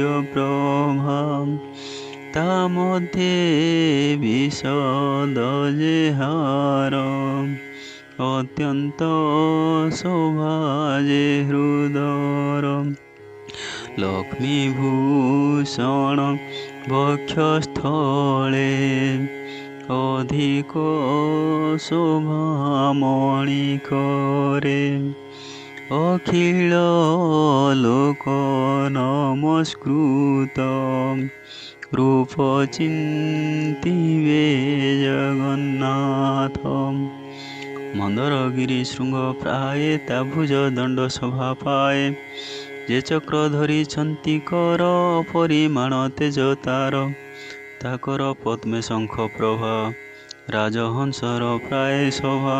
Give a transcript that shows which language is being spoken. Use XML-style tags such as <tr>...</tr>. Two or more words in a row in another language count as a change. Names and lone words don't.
<or>ପ୍ରଭା, ତା ମଧ୍ୟେ ବିଶଦ ଯେ ହାର, ଅତ୍ୟନ୍ତ ଶୋଭା ଯେ ହୃଦର, ଲକ୍ଷ୍ମୀ ଭୂଷଣ ବକ୍ଷಸ್ಥଳେ, ଅଧିକ ଶୋଭା ମଣିକରେ, ଅଖିଳ ଲୋକ ନମସ୍କୃତ, ରୂପ ଚିନ୍ତିବେ ଜଗନ୍ନାଥ। ମନ୍ଦରଗିରି ଶୃଙ୍ଗ ପ୍ରାୟେ ତା ଭୁଜ ଦଣ୍ଡ ଶୋଭା ପାଏ। ଯେ ଚକ୍ର ଧରିଛନ୍ତି କର ପରିମାଣ ତେଜ ତାର। ତାକର ପଦ୍ମେ ଶଙ୍ଖ ପ୍ରଭା ରାଜହଂସର ପ୍ରାୟ ଶୋଭା।</or>